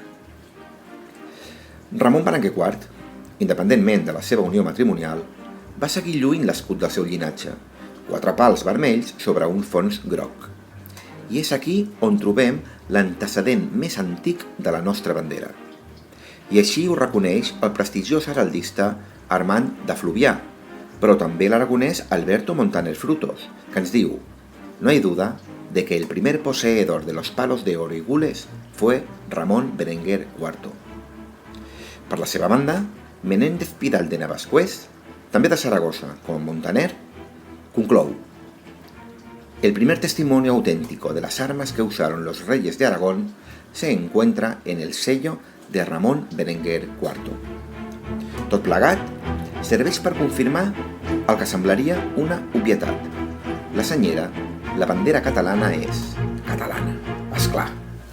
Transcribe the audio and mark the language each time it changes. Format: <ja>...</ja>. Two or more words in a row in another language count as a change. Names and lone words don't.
<ca>Ramon Berenguer IV, independentment de la seva unió matrimonial, va seguir lluint l'escut del seu llinatge, 4 pals vermells sobre un fons groc. I és aquí on trobem l'antecedent més antic de la nostra bandera. I així ho reconeix el prestigiós heraldista Armand de Fluvià, però també l'aragonès Alberto Montaner Frutos, que ens diu:</ca> <es>«No hay duda de que el primer poseedor de los palos de oro y gules fue Ramón Berenguer IV».</es> <ca>Per la seva banda, Menéndez Pidal de Navascués, també de Saragossa com Montaner, conclou:</ca> <es>«El primer testimonio auténtico de las armas que usaron los reyes de Aragón se encuentra en el sello de Ramón Berenguer IV».</es> <ca>Tot plegat serveix per confirmar el que semblaria una obvietat. La senyera, la bandera catalana és catalana, és clar.</ca>